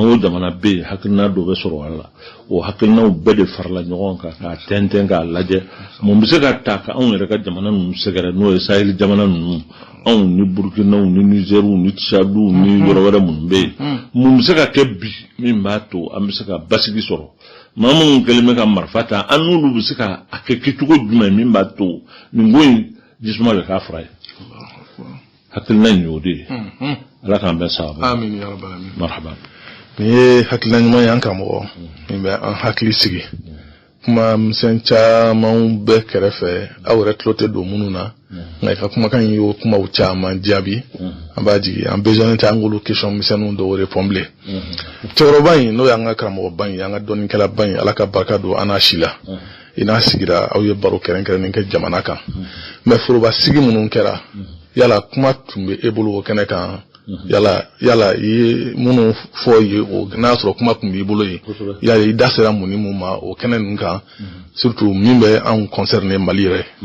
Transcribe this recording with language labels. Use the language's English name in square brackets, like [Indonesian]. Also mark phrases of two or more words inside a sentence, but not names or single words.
[Bambara] o jamana bɛ yen hakilina dɔ bɛ sɔrɔ a la o hakilinaw bɛɛ de farala ɲɔgɔn kan k'a tɛntɛn k'a lajɛ mun bɛ se ka ta ka anw yɛrɛ ka jamana ninnu sɛgɛrɛ n'o ye Sahel jamana ninnu anw ni Burkinaw ni Nizeriw ni Tchadiw ni yɔrɔ wɛrɛ minnu bɛ yen mun bɛ se ka kɛ bi min b'a to an bɛ se ka basigi sɔrɔ maa minnu kɛlen bɛ ka marifa ta an n'olu bɛ se ka a kɛ kɛcogo jumɛn min b'a to nin ko in jisuma bɛ k'a fara ye hakilina in y'o de ye ala k'an bɛn sababu [Arabic] آمين يا رب العالمين marhaba [Bambara] ni ye hakilina ɲuman ye an karamɔgɔ min bɛ an hakili sigi kuma misɛn caman bɛɛ kɛrɛfɛ aw yɛrɛ tulo tɛ don minnu na nka i ka kumakan in y'o kumaw caman jaabi an b'a jigin an besoin tɛ an k'olu question misɛnninw dɔw répondre bilen cɛkɔrɔba in n'o y'an ka karamɔgɔba in an ka dɔnnikɛlaba in ala ka barika don an n'a si la i n'a sigira aw ye baro kɛrɛnkɛrɛnnen kɛ jamana kan mais foroba sigi minnu kɛra yala kuma tun bɛ e bolo o kɛnɛ kan yala i ye minnu fɔ ye o n'a sɔrɔ kuma tun b'i bolo ye yala i da sera mun ni mun ma o kɛnɛ ninnu kan surtout min bɛ anw concerné Mali yɛrɛ